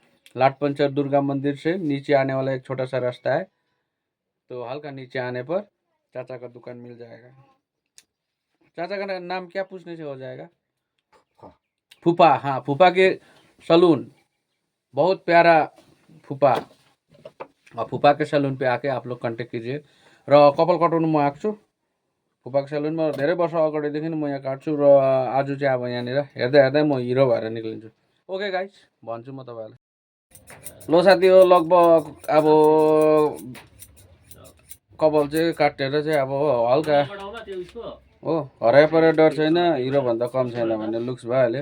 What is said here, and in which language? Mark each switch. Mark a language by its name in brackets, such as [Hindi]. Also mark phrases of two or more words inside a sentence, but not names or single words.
[Hindi] लाठपंचर दुर्गा मंदिर से नीचे आने वाला एक छोटा सा रास्ता है, तो हल्का नीचे आने पर चाचा का दुकान मिल जाएगा। चाचा का नाम क्या पूछने से हो जाएगा? फूफा, हाँ, फूफा के सलून, बहुत प्यारा फूफा। और फूफा के सलून पे आके आप लोग कन्ट्याक्ट कीजिए। [Nepali] र कपाल कटाउनु म आएको छु फूफाको सलूनमा, धेरै वर्ष अगाडिदेखि म यहाँ काट्छु। र आज चाहिँ अब यहाँनिर हेर्दै हेर्दै म हिरो भएर निक्लिन्छु। [English] Okay guys, [Nepali] भन्छु म तपाईँहरूलाई। लो साथी हो, लगभग अब कपाल चाहिँ काटेर चाहिँ अब हल्का हो, हराइ परे डर छैन, हिरो भन्दा कम छैन भन्ने लुक्स भइहाल्यो।